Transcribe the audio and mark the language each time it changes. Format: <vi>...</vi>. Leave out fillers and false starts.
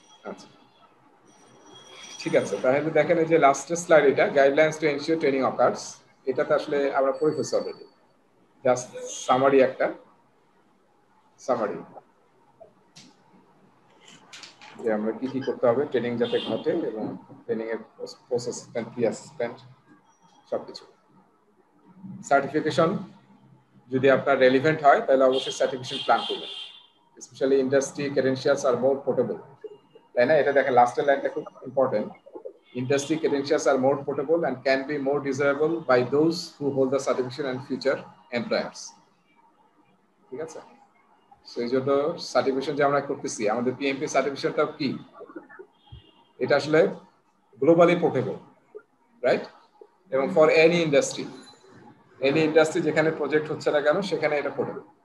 <bn>আচ্ছা, ঠিক আছে, তাহলে দেখেন এই যে লাস্টের স্লাইড, এটা guidelines to ensure training occurs, এটাতে আসলে আমরা পড়ে ফেলছি অলরেডি, জাস্ট সামারি, একটা সামারি যে আমরা কি কি করতে হবে ট্রেনিং যাতে ঘটে, এবং ট্রেনিং এর পোস্ট অ্যাসেসমেন্ট, প্রি অ্যাসেসমেন্ট সবকিছু। সার্টিফিকেশন যদি আপনার রেলিভেন্ট হয় তাহলে অবশ্যই সার্টিফিকেশন প্ল্যান করবেন,</bn> <en>specially industry credentials আর more portable,</en> <bn>তাই না? এটা দেখেন লাস্টের লাইনটা খুব important,</bn> <en>industry credentials are more portable and can be more desirable by those who hold the certification and future employers.</en> <bn>ঠিক আছে, সেই জন্য সার্টিফিকেশন যে আমরা করতেছি, আমাদের পিএমপি সার্টিফিকেশনটা কি, এটা আসলে গ্লোবালি পোর্টেবল, রাইট? এবং</bn> <en>for any industry</en> <bn>যেখানে প্রজেক্ট হচ্ছে না কেন সেখানে এটা পোর্টেবল।</bn>